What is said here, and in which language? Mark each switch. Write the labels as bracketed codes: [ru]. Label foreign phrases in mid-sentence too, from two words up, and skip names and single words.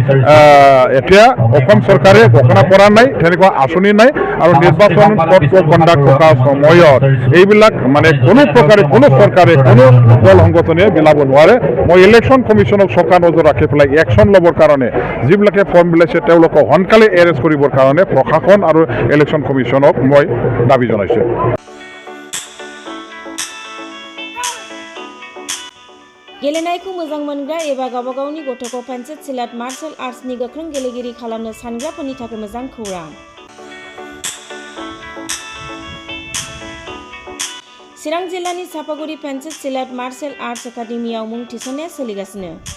[as] এতিয়া অসম চৰকাৰে ঘোষণা কৰা নাই তেনেকুৱা আঁচনি নাই আৰু নিৰ্বাচন কণ্ডাক্ট থকা সময়ত এইবিলাক মানে কোনো প্ৰকাৰে কোনো চৰকাৰে কোনো দল সংগঠনে বিলাব নোৱাৰে মই ইলেকশ্যন কমিশ্যনক চৰকাৰ নজৰ ৰাখি পেলাই একশ্যন ল'বৰ কাৰণে যিবিলাকে ফৰ্ম বিলাইছে তেওঁলোকক সোনকালে এৰেষ্ট কৰিবৰ কাৰণে প্ৰশাসন আৰু ইলেকশ্যন কমিশ্যনক মই দাবী জনাইছোঁ [brx] गेलेनायखौ मोजां मोनग्रा एबा गावबा गावनि गथ'खौ पेन्सिल सिलाट मार्शल आर्ट्सनि गोख्रों गेलेगिरि खालामनो सानग्राफोरनि थाखाय मोजां खौरां चिरां जिल्लानि सापागुरि पेन्सिल सिलाट मार्शल आर्ट्स एकाडेमियाव मुं थिसननाया सोलिगासिनो